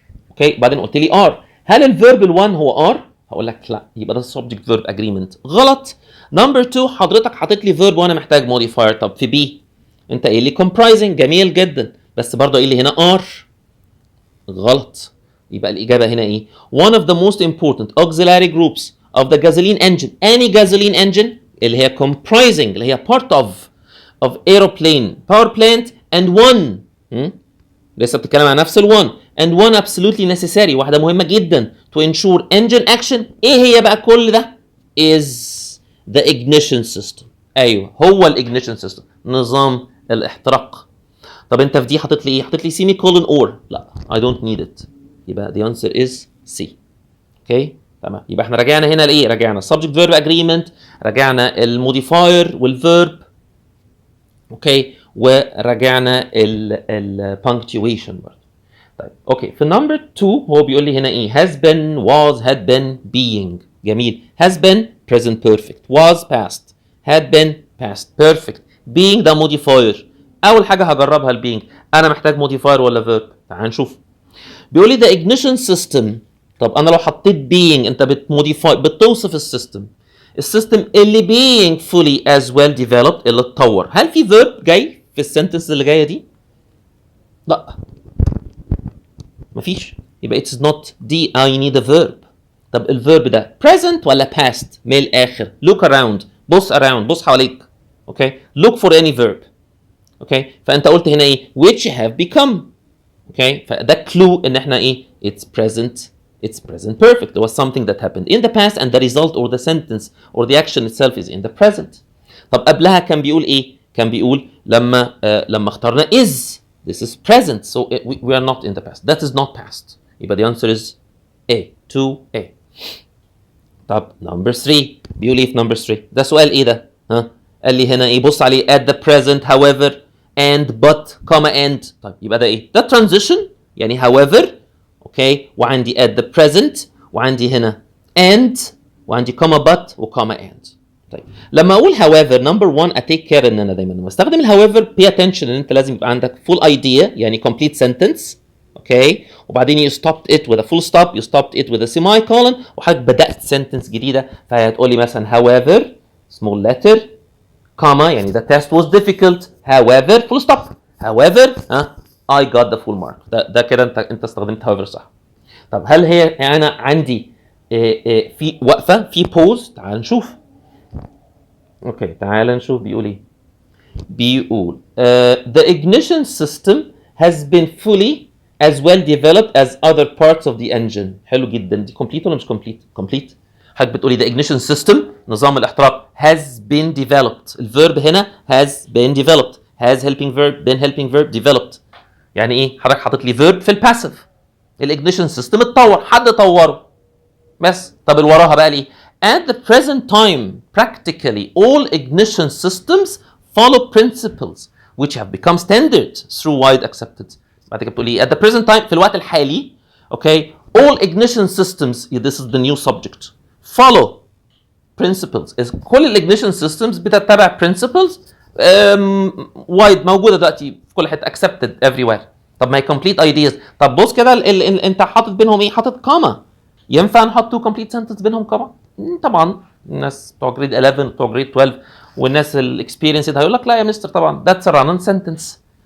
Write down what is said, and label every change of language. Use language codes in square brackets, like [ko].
[ar] اوكي بعدين قلت لي are. هل الفيرب ال1 هو are؟ هقول لك لا، يبقى ده subject verb agreement. غلط. نمبر 2 حضرتك حاطط لي فيرب وانا محتاج موديفاير. طب في بي انت قايل لي [en] comprising، [ar] جميل جدا، بس برضه قايل لي هنا are. غلط. يبقى الاجابه هنا ايه؟ [en] one of the most important auxiliary groups of the gasoline engine. any gasoline engine اللي هي comprising اللي هي part of aeroplane power plant and one [ar] لسه بتتكلم عن نفس [en] ال1 and one absolutely necessary، [ar] واحده مهمه جدا [en] to ensure engine action. [ar] ايه هي بقى كل ده؟ [en] is the ignition system. [ar] ايوه هو الاجنيشن سيستم، نظام الاحتراق. طب انت في دي حاطط لي ايه؟ حاطط لي سيمي كولون اور. [en] لا I don't need it. [ar] يبقى [en] the answer is C. [ar] اوكي تمام. يبقى احنا رجعنا هنا لايه؟ رجعنا subject verb agreement، رجعنا الموديفاير والفيرب، اوكي، ورجعنا البانكتويشن برضه. طيب اوكي في نمبر 2 هو بيقول لي هنا ايه؟ has been was had been being. جميل. [en] has been present perfect، was past، had been past perfect، being ده modifier. [ar] اول حاجه هجربها البينج. انا محتاج modifier ولا verb؟ تعال نشوف. [en] بيقول لي the ignition system. [ar] طب انا لو حطيت being انت بتموديفاي، بتوصف السيستم اللي being fully as well developed، اللي اتطور. هل في verb جاي في السنتنس اللي جايه دي؟ لا مفيش. [en] يبقى it's not D. I need a verb. [ar] طب الفيرب ده present ولا past؟ من الاخر look around، بص حواليك. [en] Okay look for any verb. [ar] اوكي فانت قلت هنا ايه؟ which have become. اوكي فده كلو ان احنا ايه؟ it's present perfect. [en] It was something that happened in the past and the result or the sentence or the action itself is in the present. [ar] طب قبلها كان بيقول ايه؟ كان بيقول لما اخترنا is. [en] This is present, so we are not in the past. That is not past. يبقى the answer is A. 2A. [ar] طب number 3 بيقول ايه في number 3؟ ده سؤال ايه ده؟ ها؟ قال لي هنا ايه؟ بص عليه at the present however and but comma and. طيب يبقى ده ايه؟ ده transition يعني however. اوكي وعندي at the present وعندي هنا and وعندي comma but وكomma and. طيب لما اقول however number 1 اتيك كير ان انا دايما لما استخدم الhowever [en] pay attention [ar] ان انت لازم يبقى عندك full idea يعني complete sentence. [en] okay وبعدين you stopped it with a full stop، you stopped it with a semicolon، [ar] وحضرتك بدات [en] sentence جديده. فهتقول لي مثلا however small letter comma [ar] يعني [en] the test was difficult however full stop however I got the full mark. [ar] ده كده انت استخدمت however صح. طب هل هي انا عندي في وقفه في pause؟ تعال نشوف. اوكي تعال نشوف بيقول ايه. [en] بيقول the ignition system has been fully as well developed as other parts of the engine. [ar] حلو جدا. دي complete ولا مش complete؟ complete. حضرتك بتقولي the ignition system نظام الاحتراق has been developed. [en] الفيرب هنا has been developed. has helping verb been helping verb developed. [ar] يعني ايه؟ حضرتك حاطط لي verb في الباسيف. الاجنيشن سيستم اتطور، حد طوره بس. طب اللي وراها بقى ليه؟ [en] at the present time practically all ignition systems follow principles which have become standard through wide accepted. [ar] بعد كده بتقول ايه؟ [en] at the present time [ar] في الوقت الحالي [en] Okay all ignition systems this is the new subject follow principles. [ar] كل الاجنيشن systems بتتبع principles wide موجوده دلوقتي في كل حته accepted everywhere. طب ما هي complete ideas. طب بص كده انت حاطط بينهم ايه؟ حاطط كاما. ينفع نحط تو complete sentence بينهم كاما؟ طبعا الناس بتوع جريد 11 بتوع جريد 12 والناس الاكسبيرينس هيقول لك لا يا مستر طبعا ذاتس رانن سنتنس.